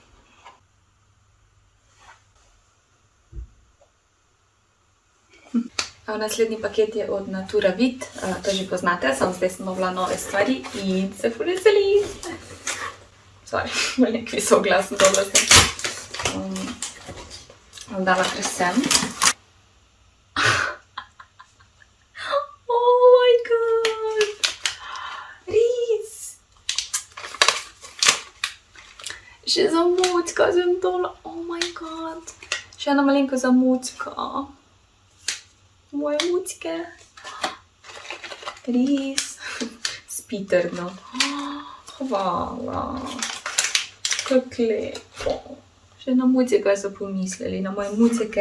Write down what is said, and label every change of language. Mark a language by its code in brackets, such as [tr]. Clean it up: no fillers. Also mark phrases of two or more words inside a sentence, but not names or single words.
[sl] Naslednji paket je od Natura Vid, to že poznate, samo zdaj sem dobila nove stvari in se ful veselim. Sorry, bolj nek visok glas sem dobila zdaj. dala kar sem. [en] Oh my god! [sl] Res! Še zamucka sem dala. [en] Oh my god! [sl] Še ena malenko zamucka. Moje mucke. Res. Spi trdno. Hvala. Kako lepo. Še na mucike so pomislili, na moje mucike.